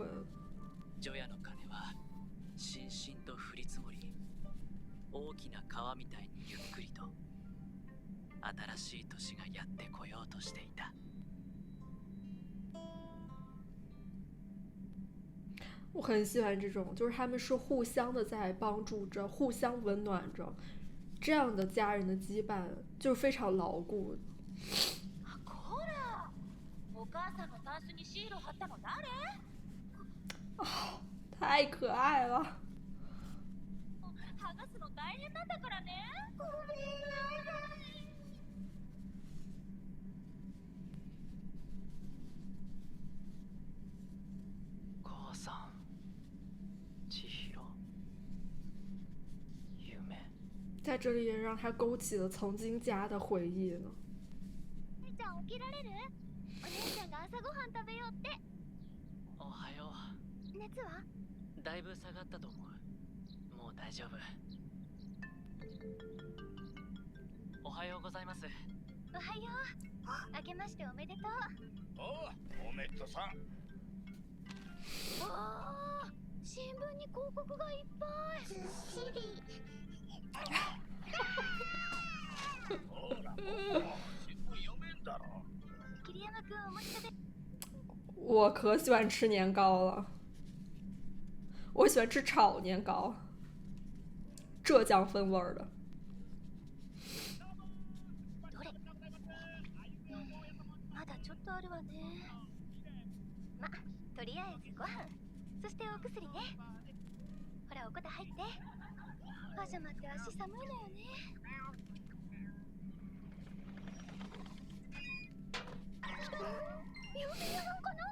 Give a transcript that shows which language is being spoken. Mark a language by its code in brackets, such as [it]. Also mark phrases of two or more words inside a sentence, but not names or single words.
[ja] 除夜の鐘はしんしんと降り積もり、大きな川みたいにゆっくりと新しい年がやってこようとしていた。 [zh] 我很喜欢这种，就是他们是互相的在帮助着，互相温暖着， 这样的家人的羁绊就是非常牢固。 [ja] あ、こら、お母さんのタンスにシール貼ったの誰？ [zh] 太可愛了。 [ja] 剥がすの大変なんだからね。ごめんなさい。母さん、千尋，夢。 [zh] 在这里也让他勾起了曾经家的回忆呢。 [ja] じゃあ起きられる？お姉ちゃんが朝ごはん食べようって。おはよ熱は？う。だいぶ下がったと思う。もう大丈夫。おはようございます。おはよう。あけましておめでとう。おめでとうさん。わあ、新聞に広告がいっぱい。ずっしり。ほら、新聞読めんだろ。桐山くんお持ち食べ。 [zh] 我可喜欢吃年糕了，我喜欢吃炒年糕，浙江风味儿的。 [ja] どれ？まだちょっとあるわね。ま、とりあえずご飯、そしてお薬ね。ほらおこた入って。パジャマって足寒いのよね。 [zh] 有没有可能？